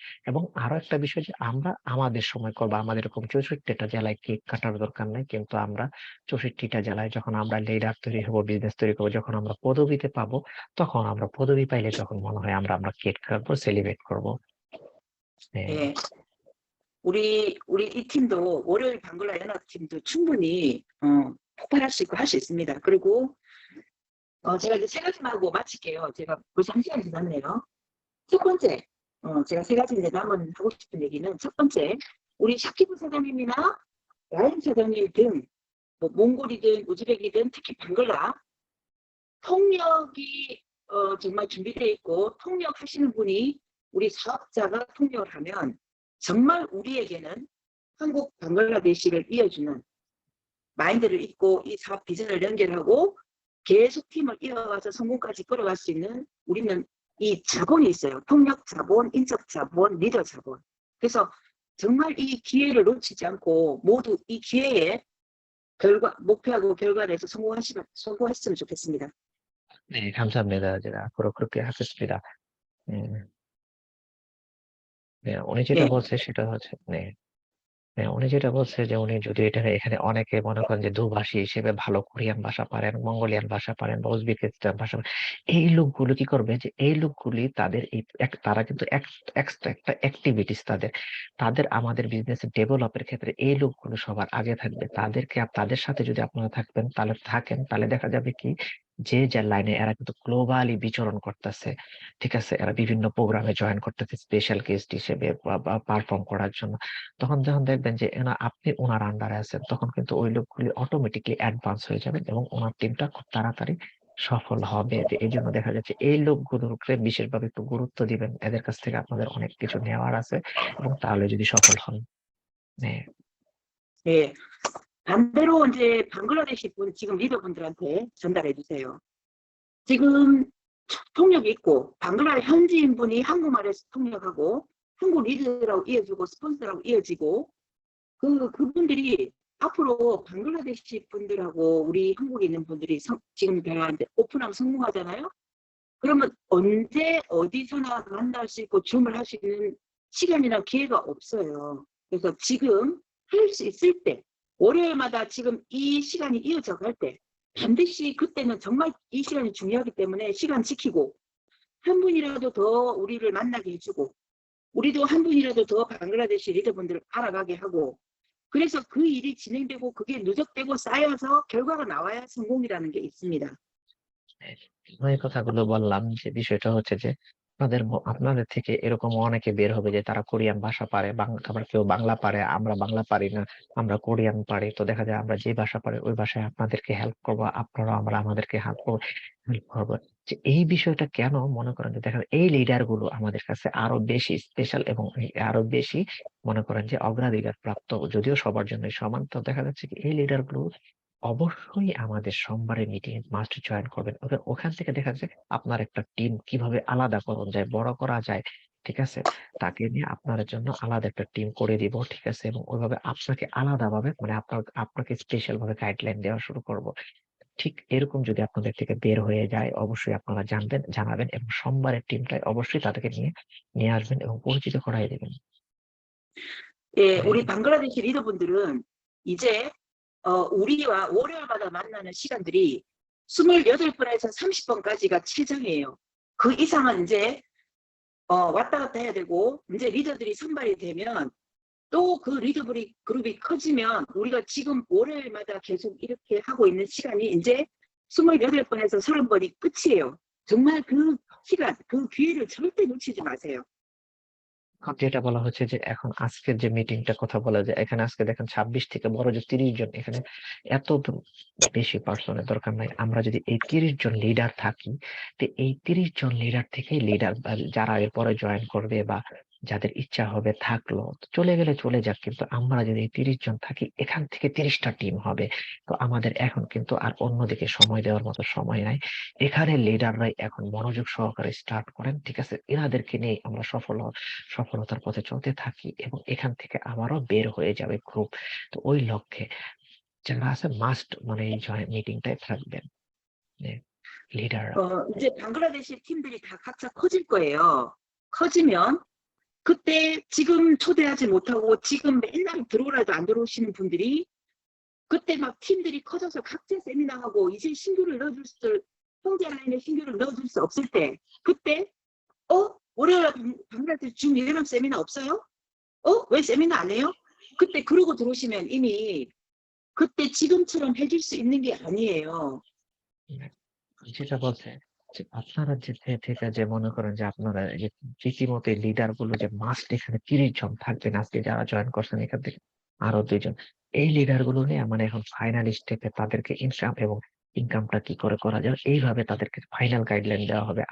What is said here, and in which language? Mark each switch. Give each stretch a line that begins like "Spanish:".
Bangla: এবং আরো একটা বিষয় যে আমরা আমাদের সময় করবো, আমাদের এরকম 64টা জেলায় কেক কাটার দরকার নাই। কিন্তু আমরা 64টা জেলায় যখন আমরা লিডার তৈরি হবো, বিজনেস তৈরি করবো, যখন আমরা পদবিতে পাবো, তখন আমরা পদবি পাইলে যখন মনে হয় আমরা কেক কাটবো, সেলিব্রেট করবো। হ্যাঁ,
Korean: 예, 우리 이 팀도 월요일 방글라 연합팀도 충분히 폭발할 수 있고 할 수 있습니다. 그리고 제가 이제 세 가지만 하고 마칠게요. 제가 벌써 1시간이 지났네요. 첫 번째, 제가 세 가지 이제 남은 하고 싶은 얘기는 첫 번째, 우리 샤키브 사장님이나 라임 사장님 등 뭐 몽골이든 우즈벡이든 특히 방글라 통역이 정말 준비되어 있고 통역하시는 분이 우리 사업자가 통역을 하면 정말 우리에게는 한국 방글라데시를 이어주는 마인드를 잊고 이 사업 비전을 연결하고 계속 팀을 이어가서 성공까지 끌어갈 수 있는 우리는 이 자본이 있어요. 통역 자본, 인적 자본, 리더 자본. 그래서 정말 이 기회를 놓치지 않고 모두 이 기회에 목표하고 결과를 해서 성공했으면 좋겠습니다. 네, 감사합니다. 제가 앞으로 그렇게 하겠습니다. 네,
Bangla: উনি যেটা
Korean: 예,
Bangla: বলছে সেটা হচ্ছে, হ্যাঁ, উনি যেটা বলছে যে উনি যদি এখানে অনেকে মনে করেন যে দুভাষী হিসেবে ভালো কোরিয়ান ভাষা পারেন, মঙ্গোলিয়ান ভাষা পারেন বা উজবেকিস্তান ভাষা পারেন। এই লোকগুলো কি করবে যে এই লোকগুলি তাদের তারা কিন্তু একটা অ্যাক্টিভিটিস তাদের আমাদের বিজনেস ডেভেলপের ক্ষেত্রে এই লোকগুলো সবার আগে থাকবে। তাদের সাথে যদি আপনারা তাহলে দেখা যাবে কি, যে যার লাইনে এরা কিন্তু গ্লোবালি বিচরণ করতেছে। ঠিক আছে? এরা বিভিন্ন প্রোগ্রামে জয়েন করতেছে স্পেশাল গেস্ট হিসেবে বা পারফর্ম করার জন্য। তখন যখন দেখবেন যে আপনি উনার আন্ডারে আছেন, তখন কিন্তু ওই লোকগুলি অটোমেটিকলি অ্যাডভান্স হয়ে যাবেন এবং উনার টিমটা খুব তাড়াতাড়ি সফল হবে। যে এই জন্য দেখা যাচ্ছে এই লোকগুলোকে বিশেষভাবে একটু গুরুত্ব দিবেন। এদের কাছ থেকে আপনাদের অনেক কিছু নেওয়ার আছে, এবং তাহলে যদি সফল হন।
Korean: 네, 예. 반대로 이제 방글라데시 분 지금 리더분들한테 전달해 주세요. 지금 통역이 있고 방글라 현지인 분이 한국말에서 통역하고 한국 리더라고 이어주고 스폰서라고 이어지고 그분들이 앞으로 방글라데시 분들하고 우리 한국에 있는 분들이 지금 대화하는데 오픈하면 성공하잖아요. 그러면 언제 어디서나 만날 수 있고 줌을 할 수 있는 시간이나 기회가 없어요. 그래서 지금 할 수 있을 때 월요일마다 지금 이 시간이 이어져 갈 때 반드시 그때는 정말 이 시간이 중요하기 때문에 시간 지키고 한 분이라도 더 우리를 만나게 해주고 우리도 한 분이라도 더 방글라데시 리더분들을 알아가게 하고 그래서 그 일이 진행되고 그게 누적되고 쌓여서 결과가 나와야 성공이라는 게 있습니다. 네.
Bangla: এই কথাগুলো বললাম যে বিষয়টা হচ্ছে যে আপনাদের থেকে এরকম অনেকে বের হবে যে তারা কোরিয়ান ভাষা পারে, আবার কেউ বাংলা পারে, আমরা বাংলা পারি না, আমরা কোরিয়ান পারি। তো দেখা যায় আমরা যে ভাষা পারি ওই ভাষায় আপনাদেরকে হেল্প করবো, আপনারা আমরা আমাদেরকে হেল্প করবো। যে এই বিষয়টা কেন মনে করেন যে দেখেন এই লিডার গুলো আমাদের কাছে আরো বেশি স্পেশাল এবং আরো বেশি মনে করেন যে অগ্রাধিকার প্রাপ্ত, যদিও সবার জন্য সমান। তো দেখা যাচ্ছে কি এই লিডার গুলো অবশ্যই আমাদের সোমবারের মিটিং মাস্ট জয়েন করবেন। ওখান থেকে দেখা যায় আপনার একটা টিম কিভাবে আলাদা করা যায়, বড় করা যায়, ঠিক আছে, তাকে নিয়ে আপনার জন্য আলাদা একটা টিম করে দিব, ঠিক আছে, এবং ওইভাবে আপনাকে আলাদাভাবে মানে আপনাকে স্পেশাল ভাবে গাইডলাইন দেওয়া শুরু করব। ঠিক এরকম যদি আপনাদের থেকে বের হয়ে যায় 어버শ্ব이 আপনারা জানাবেন এবং সোমবারের টিমটায় অবশ্যই তাদেরকে নিয়ে আসবেন এবং পরিচিত করাই দেবেন।
Korean: 예, 네. 우리 방글라데시 리더분들은 이제 우리와 월요일마다 만나는 시간들이 28번에서 30번까지가 최정이에요. 그 이상은 이제 왔다 갔다 해야 되고, 이제 리더들이 선발이 되면 또 그 리더들이 그룹이 커지면 우리가 지금 월요일마다 계속 이렇게 하고 있는 시간이 이제 28번에서 30번이 끝이에요. 정말 그 시간, 그 기회를 절대 놓치지 마세요.
Bangla: এখন যেটা বলা হচ্ছে যে এখন আজকের যে মিটিংটার কথা বলা যায়, এখানে আজকে দেখেন 26 থেকে বড় যে 30 জন, এখানে এত বেশি পার্সনের দরকার নাই। আমরা যদি এই 30 জন লিডার থাকি, তো এই 30 জন লিডার থেকেই লিডার যারা এরপরে জয়েন করবে বা যাদের ইচ্ছা হবে থাকলো, তো চলে গেলে চলে যাক, কিন্তু আমরা যদি এই 30 জন থাকি এখান থেকে 30টা টিম হবে। তো আমাদের এখন কিন্তু আর অন্যদিকে সময় দেওয়ার মতো সময় নাই। এখানে লিডাররাই এখন মনোযোগ সহকারে স্টার্ট করেন, ঠিক আছে, এনাদেরকে নিয়ে আমরা সফলতার পথে চলতে থাকি এবং এখান থেকে আবারও বের হয়ে যাবে গ্রুপ। তো ওই লক্ষ্যে যারা আছে মাস্ট মানে এই মিটিংটায় থাকবেন লিডাররা।
Korean: 이제 방글라데시 팀들이 다 각자 커질 거예요. 커지면 그때 지금 초대하지 못하고 지금 맨날 들어오라도 안 들어오시는 분들이 그때 막 팀들이 커져서 각자 세미나하고 이제 신규를 넣어줄 수, 형제 라인에 신규를 넣어줄 수 없을 때, 그때 월요일 방글라데시 중 이름 세미나 없어요? 왜 세미나 안 해요? 그때 그러고 들어오시면 이미 그때 지금처럼 해줄 수 있는 게 아니에요.
Bangla: যেটা বলছে যে আপনারা যে থেকে যে মনে করেন যে আপনারা যে রীতিমতো লিডার গুলো যে মাস্ট এখানে 30 জন থাকবেন, আজকে যারা জয়েন করছেন এখান থেকে আরো 2 জন, এই লিডার গুলো নিয়ে মানে এখন ফাইনাল স্টেপে তাদেরকে ইনকামটা কি করে করা যায় এইভাবে তাদেরকে ফাইনাল গাইডলাইন দেওয়া হবে।